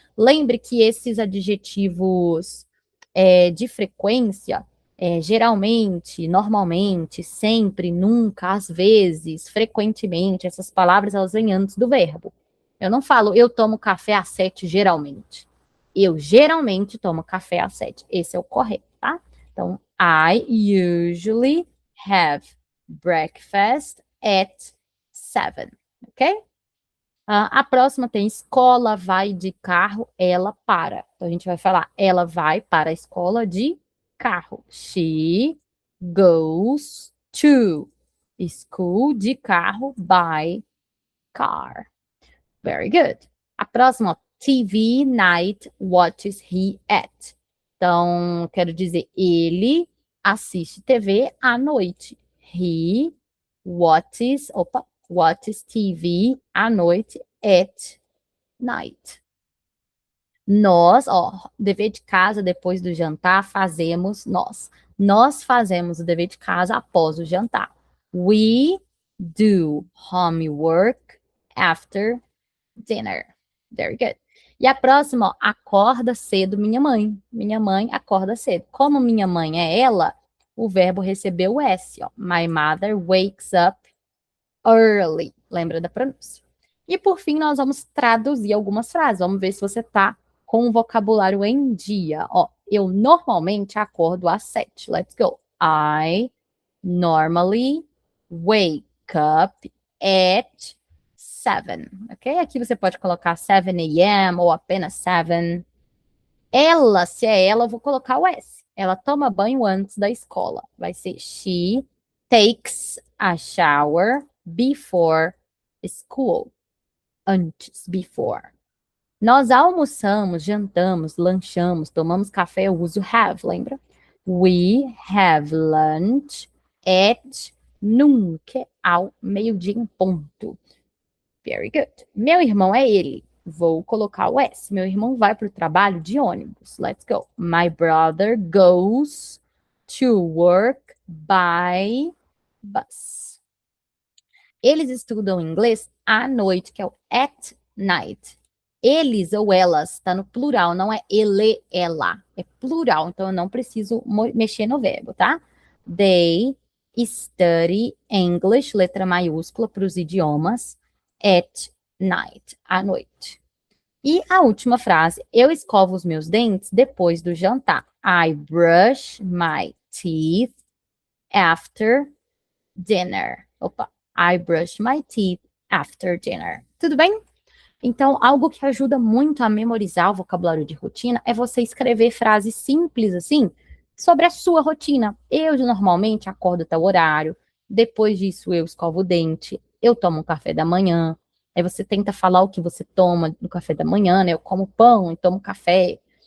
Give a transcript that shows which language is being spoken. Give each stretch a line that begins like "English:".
Portuguese: Lembre que esses adjetivos de frequência, geralmente, normalmente, sempre, nunca, às vezes, frequentemente, essas palavras elas vêm antes do verbo. Eu não falo eu tomo café às 7 geralmente. Eu geralmente tomo café às 7. Esse é o correto, tá?
English: Então, I usually have breakfast at 7, ok?
Portuguese: A próxima tem escola, vai de carro, ela para. Então, a gente vai falar, ela vai para a escola de carro.
English: She goes to school
Portuguese: de carro
English: by car. Very good.
Portuguese: A próxima, ó,
English: TV night watches he at.
Portuguese: Então, quero dizer, ele assiste TV à noite.
English: He watches TV
Portuguese: à noite
English: at night.
Portuguese: Nós, ó, dever de casa depois do jantar fazemos nós. Nós fazemos o dever de casa após o jantar.
English: We do homework after dinner. Very good.
Portuguese: E a próxima, ó, acorda cedo minha mãe. Minha mãe acorda cedo. Como minha mãe é ela, o verbo recebeu o S, ó.
English: My mother wakes up early.
Portuguese: Lembra da pronúncia? E por fim, nós vamos traduzir algumas frases. Vamos ver se você tá com o vocabulário em dia. Ó, eu normalmente acordo às 7.
English: Let's go. I normally wake up at 7. Ok?
Portuguese: Aqui você pode colocar 7 a.m. ou apenas 7. Ela, se é ela, eu vou colocar o S. Ela toma banho antes da escola. Vai ser
English: she takes a shower before school.
Portuguese: Antes, before. Nós almoçamos, jantamos, lanchamos, tomamos café, eu uso have, lembra?
English: We have lunch at noon,
Portuguese: que é ao meio-dia em ponto.
English: Very good.
Portuguese: Meu irmão é ele. Vou colocar o S. Meu irmão vai para o trabalho de ônibus.
English: Let's go. My brother goes to work by bus.
Portuguese: Eles estudam inglês à noite, que é o at night. Eles ou elas, está no plural, não é ele, ela. É plural, então eu não preciso mexer no verbo, tá?
English: They study English,
Portuguese: letra maiúscula para os idiomas,
English: at night,
Portuguese: à noite. E a última frase, eu escovo os meus dentes depois do jantar.
English: I brush my teeth after dinner. Opa, I brush my teeth after dinner.
Portuguese: Tudo bem? Então, algo que ajuda muito a memorizar o vocabulário de rotina é você escrever frases simples assim sobre a sua rotina. Eu normalmente acordo tal horário, depois disso eu escovo o dente, eu tomo um café da manhã. Aí você tenta falar o que você toma no café da manhã, né? Eu como pão e tomo café.